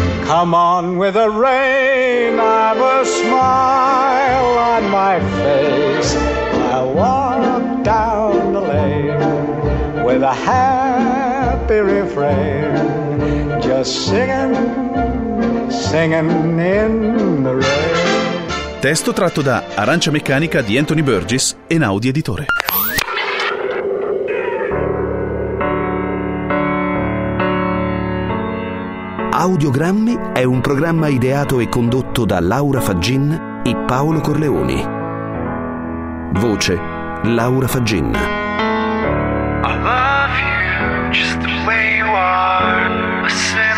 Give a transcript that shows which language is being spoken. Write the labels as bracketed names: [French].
[English] Come on with the rain, I've a smile on my face. I walk down the lane with a happy refrain, just singing, singing in the rain. [Italian] Testo tratto da Arancia Meccanica di Anthony Burgess, Einaudi Editore. Audiogrammi è un programma ideato e condotto da Laura Faggin e Paolo Corleoni. Voce Laura Faggin. [English] I love you just the way you are.